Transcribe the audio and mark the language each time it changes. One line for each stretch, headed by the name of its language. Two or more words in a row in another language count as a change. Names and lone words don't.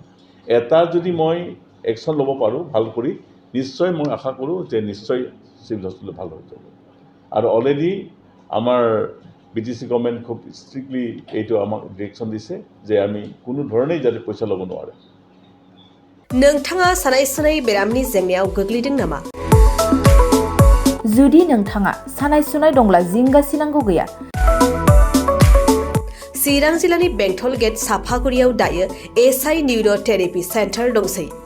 Assamese: এটা যদি মই একশ্যন ল'ব পাৰোঁ ভাল কৰি, নিশ্চয় মই আশা কৰোঁ যে নিশ্চয়
English: civil hospital
Assamese: ভাল হৈ যাব। আৰু অলৰেডি আমাৰ BTC গভৰ্ণমেণ্ট খুব ষ্ট্ৰিক্টলি এইটো আমাক ডিৰেকশ্যন দিছে যে আমি কোনো ধৰণেই যাতে পইচা ল'ব নোৱাৰে।
Bodo: नोंथाङा सानाय सुनाय बेरामनि जेंनायाव गोग्लैदों नामा? जुदि नोंथाङा सानाय सुनाय दंब्ला जिंगासिनांगौ गैया। चिरां जिल्लानि बेंटल गेट साफागुरियाव दायो SI निउर'थेरापि सेन्टार दंसै।